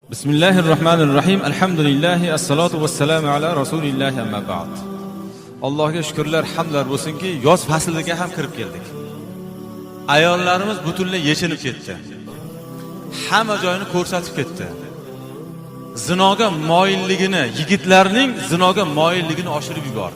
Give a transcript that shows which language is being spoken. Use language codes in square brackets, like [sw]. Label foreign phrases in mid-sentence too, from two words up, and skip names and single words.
[ar] بسم الله الرحمن الرحيم. الحمد لله الصلاة والسلام على رسول الله أما بعد. [uz] Allohga shukrlar, hamdlar bo'lsinki, yoz fasliga ham kirib keldik. Ayollarimiz butunlay yechinib ketdi. Hamma joyini ko'rsatib ketdi. Zinoga moyilligini, yigitlarning zinoga moyilligini oshirib yubordi.